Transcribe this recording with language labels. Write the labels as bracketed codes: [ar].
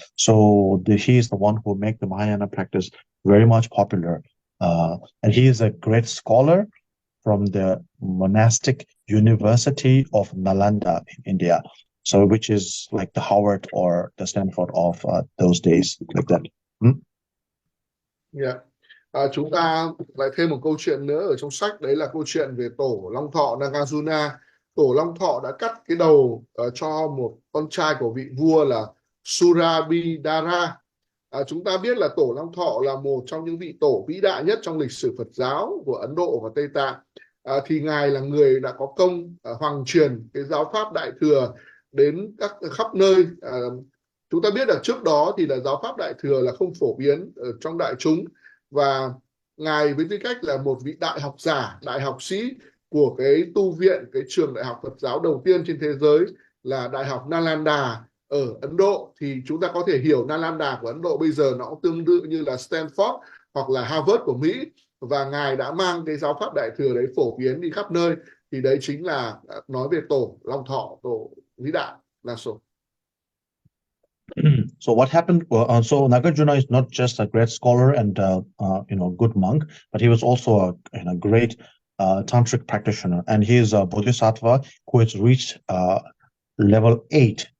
[en] So he is the one who make the Mahayana practice very much popular, and he is a great scholar from the monastic University of Nalanda in India, so which is like the Harvard or the Stanford of those days, like that. Yeah. [vi] Chúng ta lại thêm một câu chuyện nữa ở trong sách, đấy là câu chuyện về tổ Long Thọ Nagarjuna. Tổ Long Thọ đã cắt cái đầu cho một con trai của vị vua là Surabhidara. Chúng ta biết là tổ Long Thọ là một trong những vị tổ vĩ đại nhất trong lịch sử Phật giáo của Ấn Độ và Tây Tạng. Thì Ngài là người đã có công hoàng truyền cái giáo pháp Đại Thừa đến khắp nơi. Chúng ta biết là trước đó thì là giáo pháp Đại Thừa là không phổ biến ở trong đại chúng, và Ngài với tư cách là một vị đại học giả, đại học sĩ của cái tu viện, cái trường đại học Phật giáo đầu tiên trên thế giới là Đại học Nalanda ở Ấn Độ. Thì chúng ta có thể hiểu Nalanda của Ấn Độ bây giờ nó cũng tương tự như là Stanford hoặc là Harvard của Mỹ, và Ngài đã mang cái giáo pháp Đại Thừa đấy phổ biến đi khắp nơi. Thì đấy chính là nói về tổ Long Thọ, tổ vĩ đại là số. [en] So what happened? So Nagarjuna is not just a great scholar and good monk, but he was also a great tantric practitioner, and he is a bodhisattva who has reached level 8.